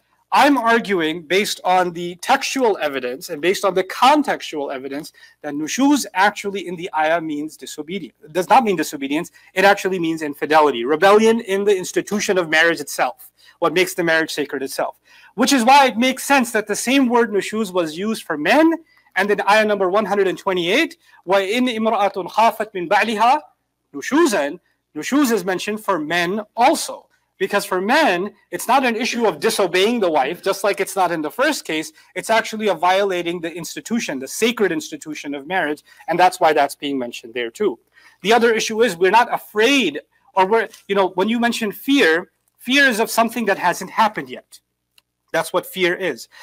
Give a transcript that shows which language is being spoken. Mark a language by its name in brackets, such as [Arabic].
[English] I'm arguing, based on the textual evidence and based on the contextual evidence, that nushuz actually in the ayah means disobedience. It does not mean disobedience. It actually means infidelity, rebellion in the institution of marriage itself, what makes the marriage sacred itself. Which is why it makes sense that the same word nushuz was used for men. And then ayah number 128, [Arabic] وَإِنْ إِمْرَأَةٌ خَافَتْ مِنْ بَعْلِهَا نُشُوزًا. [English] Nushuz is mentioned for men also. Because for men, it's not an issue of disobeying the wife, just like it's not in the first case. It's actually of violating the institution, the sacred institution of marriage. And that's why that's being mentioned there too. The other issue is we're not afraid, or when you mention fear, fear is of something that hasn't happened yet. That's what fear is.